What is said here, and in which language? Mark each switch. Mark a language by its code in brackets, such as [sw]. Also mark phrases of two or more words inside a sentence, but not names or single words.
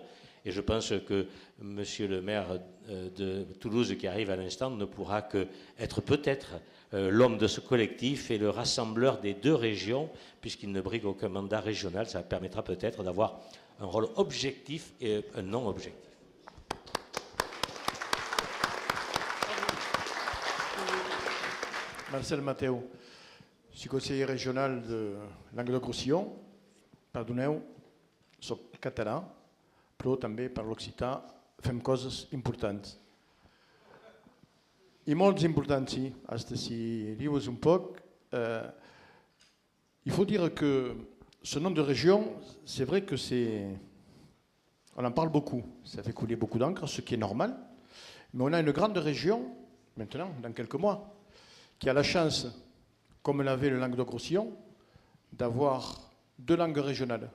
[fr] Et je pense que monsieur le maire de Toulouse qui arrive à l'instant ne pourra qu'être peut-être l'homme de ce collectif et le rassembleur des deux régions, puisqu'il ne brigue aucun mandat régional. Ça permettra peut-être d'avoir un rôle objectif et un non objectif. Marcel Matteo, je suis conseiller régional de Languedoc-Roussillon. [ca] Perdoneu, soc català, però també per l'occità fem coses importants. I molt importants, sí. Hasta si dius un poc, [fr] il faut dire que ce nom de région, c'est vrai que c'est... On en parle beaucoup, ça fait couler beaucoup d'encre, ce qui est normal. Mais on a une grande région, maintenant, dans quelques mois, qui a la chance, comme l'avait le Languedoc-Roussillon, d'avoir deux langues régionales.